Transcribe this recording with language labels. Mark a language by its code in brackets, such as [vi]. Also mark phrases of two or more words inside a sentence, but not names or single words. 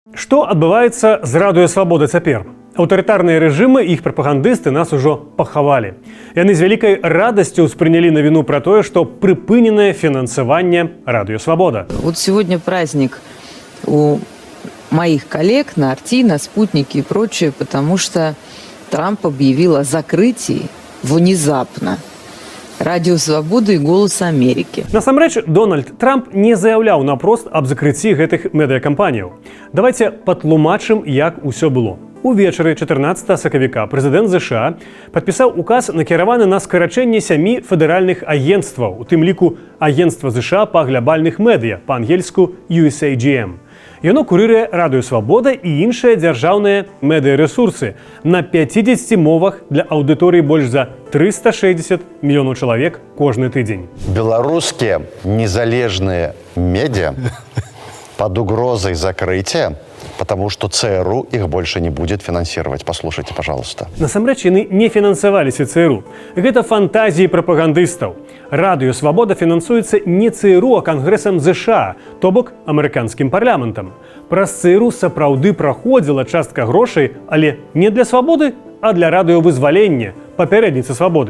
[be] Што адбываецца з радыё Свабода цяпер? Аўтарытарныя рэжымы і іх прапагандысты нас ужо пахавалі. Яны з вялікай радасцю ўспрынялі навіну пра тое, што прыпыненае фінансаванне радыё Свабода. [ru] Вот сегодня праздник у моих коллег на Арти, на Спутнике и прочее, потому что Трамп объявил о закрытии внезапно Радио Свободы и Голос Америки. [be] Насамрэч, Дональд Трамп не заяўляў напрост аб закрыцці гэтых медыякампаніяў. Давайте патлумачым, як усё было. Увечары 14 сакавіка прэзідэнт ЗША падпісаў указ, накіраваны на скарачэнне 7 федэральных агенцтваў, у тым ліку агенцтва ЗША па глобальных медыя, па-ангельску USAGM. Яно курыруе радыё Свабода і іншыя дзяржаўныя медыярэсурсы на 50 мовах для аўдыторыі больш за 360 мільёнаў чалавек кожны тыдзень. [ru] Белорусские незалежные медиа под угрозой закрытия, потому что ЦРУ их больше не будет финансировать. Послушайте, пожалуйста. [be] Насамрэч, яны не фінансаваліся ЦРУ. Гэта фантазіі прапагандыстаў. Радыё Свабода фінансуецца не ЦРУ, а Кангрэсам ЗША, то бок амерыканскім парламентам. Праз ЦРУ сапраўды праходзіла частка грошай, але не для свабоды, а для радыёвызвалення, папярэдніцы Свабоды.